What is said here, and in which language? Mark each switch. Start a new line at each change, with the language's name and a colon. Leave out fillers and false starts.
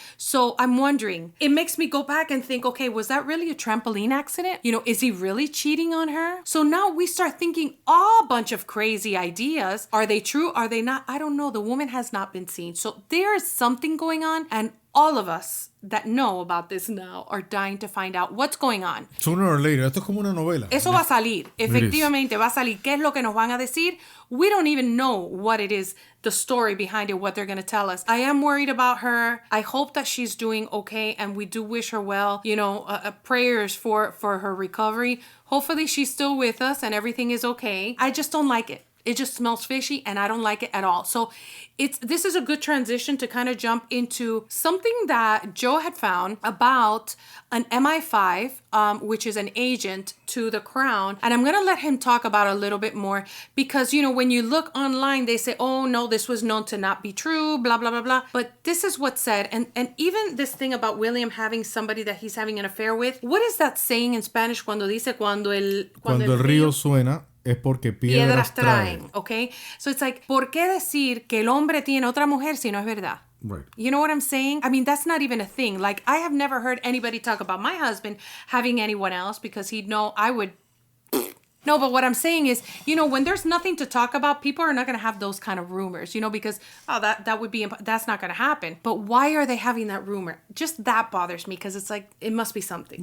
English: So I'm wondering, it makes me go back and think, okay, was that really a trampoline accident? You know, is he really cheating on her? So now we start thinking a bunch of crazy ideas. Are they true? Are they not? I don't know. The woman has not been seen. So there is something going on, and all of us that know about this now are dying to find out what's going on. Sooner or later,
Spanish: esto es como una novela. Eso va a salir. Efectivamente va a salir. ¿Qué es lo que nos van a decir?
English: We don't even know what it is, the story behind it, what they're going to tell us. I am worried about her. I hope that she's doing okay, and we do wish her well. You know, prayers for her recovery. Hopefully she's still with us and everything is okay. I just don't like it. It just smells fishy, and I don't like it at all. So this is a good transition to kind of jump into something that Joe had found about an MI5, which is an agent to the crown. And I'm going to let him talk about it a little bit more because, you know, when you look online, they say, oh, no, this was known to not be true, blah, blah, blah, blah. But this is what's said. And even this thing about William having somebody that he's having an affair with, what is that saying in Spanish
Spanish: cuando dice cuando el río suena? Es porque piedras traen.
English: Okay? So it's like,
Spanish: ¿por qué decir que el hombre tiene otra mujer si no es verdad?
English: Right. You know what I'm saying? I mean, that's not even a thing. Like, I have never heard anybody talk about my husband having anyone else because he'd know I would... No, but what I'm saying is, you know, when there's nothing to talk about, people are not going to have those kind of rumors, you know, because, oh, that would be, that's not going to happen. But why are they having that rumor? Just that bothers me because it's like, it must be something.